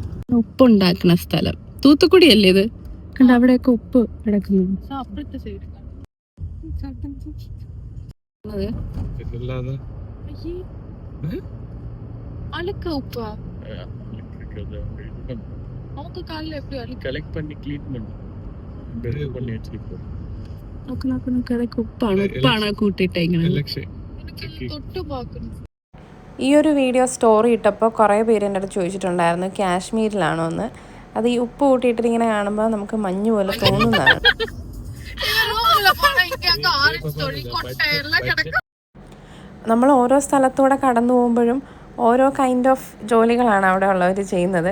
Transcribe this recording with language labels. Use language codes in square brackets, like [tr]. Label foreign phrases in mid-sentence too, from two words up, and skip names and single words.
[ml] ഉപ്പ് ഉണ്ടാക്കുന്ന സ്ഥലം തൂത്തുക്കുടി അല്ലേ ഇത്? കണ്ട അവിടെയൊക്കെ ഉപ്പ് കിടക്കുന്നു. അലക്ക ഉപ്പാ നമുക്ക് കാലിൽ എപ്പോഴും [ta] கலெக்ட் பண்ணி க்ளீன் பண்ணி பெரிய பண்ணி வச்சிருக்கோம். [ml] ഉപ്പാണ് കൂട്ടിയിട്ടേക്കുന്നത്. ഈ ഒരു വീഡിയോ സ്റ്റോറി ഇട്ടപ്പോൾ കുറേ പേര് എൻ്റെ അടുത്ത് ചോദിച്ചിട്ടുണ്ടായിരുന്നു കാശ്മീരിലാണോ എന്ന്. അത് ഈ ഉപ്പ് കൂട്ടിയിട്ടിട്ട് ഇങ്ങനെ കാണുമ്പോൾ നമുക്ക് മഞ്ഞ് പോലെ തോന്നുന്നതാണ്. നമ്മൾ ഓരോ സ്ഥലത്തൂടെ കടന്നു പോകുമ്പോഴും ഓരോ [en] kind of [ml] ജോലികളാണ് അവിടെ ഉള്ളവർ ചെയ്യുന്നത്.